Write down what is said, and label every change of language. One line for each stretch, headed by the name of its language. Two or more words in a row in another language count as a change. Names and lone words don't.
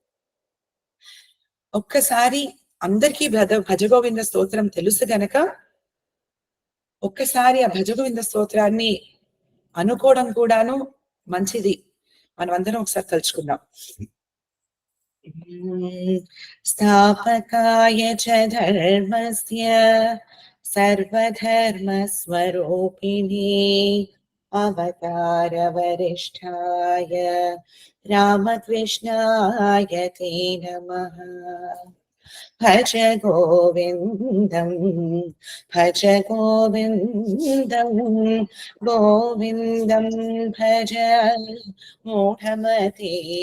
Telugu: ఒక్కసారి అందరికీ భజగోవింద స్తోత్రం తెలుసు గనక ఒక్కసారి ఆ భజగోవింద స్తోత్రాన్ని అనుకోవడం కూడాను మంచిది. మనమందరం ఒకసారి తలుచుకుందాం.
Sanskrit: స్థాపకాయ చ ధర్మస్య సర్వధర్మ స్వరూపిణి अवतारवरिष्ठाय रामकृष्णाय ते नमः। भज गोविन्दं भज गोविन्दं गोविन्दं भज मूढमते